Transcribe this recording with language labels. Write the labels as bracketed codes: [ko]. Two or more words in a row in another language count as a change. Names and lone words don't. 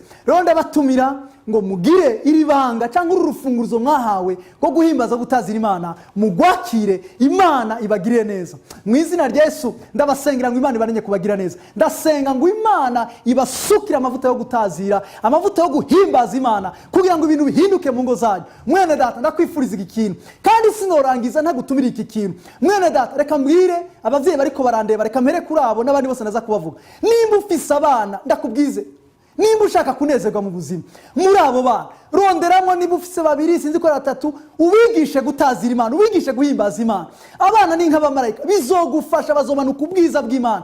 [rn] Rero ndabatumira ngo mugire iri banga cyangwa urufunguzo mwahawe rwo guhimbaza gutazira Imana, mugwakire, Imana ibagiriye neza. Mu izina rya Yesu ndabasengera ngo Imana ibarenge kubagira neza. Ndasenga ngo Imana ibasukira amavuta yo gutazira, amavuta yo guhimbaza Imana, kugira ngo ibintu bihinduke mu ngo zanyu. Mwene data ndakwifuriza iki kintu, kandi sinorangiza ntagutumira iki kintu. Mwene data reka mbwire abavyeyi bariko barandeba, reka mpere kuri abo n'abandi bose naza kubavuga. Nimba ufise abana, ndakubwize, nimba ushaka kunezerwa mu buzima, muri abo bana ronderamo, niba ufise babiri, sinzi ko ari batatu, ubigishe gutazira Imana, ubigishe guhimbaza Imana. Abana ni nk'abamarayika, bizogufasha, bazomanuka ubwiza bw'Imana.